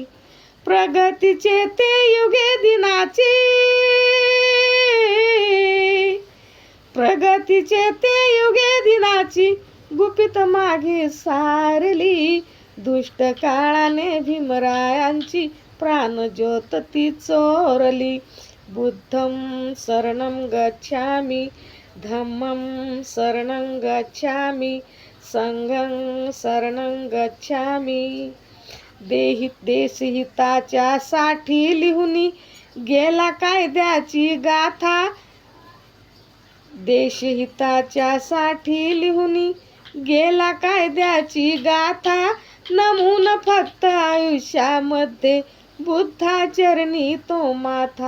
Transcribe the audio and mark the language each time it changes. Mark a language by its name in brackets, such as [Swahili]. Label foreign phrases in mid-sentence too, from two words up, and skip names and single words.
[Marathi] प्रगतीचे ते युगे दिनाची, प्रगतीचे ते युगे दिनाची गुपित मागे सारली, दुष्ट काळाने भीमरायांची प्राणज्योत ती चोरली. [Pali] बुद्धं शरणं गच्छामि, धम्मं शरणं गच्छामि, संघं शरणं गच्छामि. [Marathi] देशहिताच्या साठी लिहुनी गेला कायद्याची गाथा, देशहिताच्या साठी लिहुनी गेला कायद्याची गाथा. नमून फक्त आयुष्यामध्ये बुद्धाचरणी तो माथा.